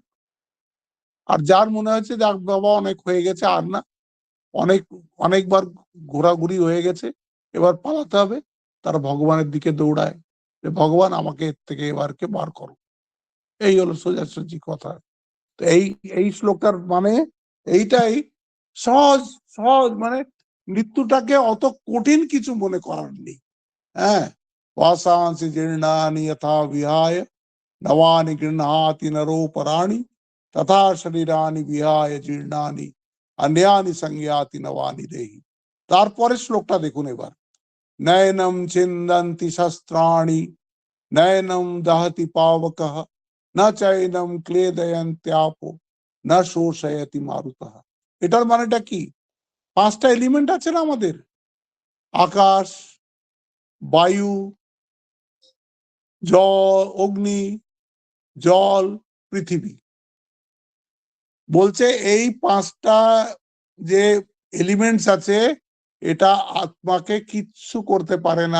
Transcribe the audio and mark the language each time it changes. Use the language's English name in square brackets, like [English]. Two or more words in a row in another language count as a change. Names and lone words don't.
[Bangla] আর যার মনে হচ্ছে যে বাবা অনেক হয়ে গেছে আর না, অনেক অনেকবার ঘোরাঘুরি হয়ে গেছে, এবার পালাতে হবে, তারা ভগবানের দিকে দৌড়ায় যে ভগবান আমাকে এর থেকে এবারকে বার করো। এই হলো সোজাসুজি কথা। তো এই এই শ্লোকটার মানে এইটাই, সহজ সহজ মানে মৃত্যুটাকে অত কঠিন কিছু মনে করার নেই। হ্যাঁ, [Sanskrit] वासांसि जीर्णानि यथा विहाय नवानि गृह्णाति नरोपराणि तथा शरीरानि विहाय जीर्णानि अन्यानि संज्ञाति नवानि देहि। [Bangla] তারপরে শ্লোকটা দেখুন এবার, [Sanskrit] नैनं छिन्दन्ति शस्त्राणि नैनं दहति पावकः न चैनं क्लेदयन्त्यापो न शोषयति मारुतः। [Bangla] এটার মানেটা কি? 5টা এলিমেন্ট আছে না আমাদের, আকাশ, বায়ু, অগ্নি, জল, পৃথিবী। বলছে এই পাঁচটা যে এলিমেন্টস আছে এটা আত্মাকে কিচ্ছু করতে পারে না।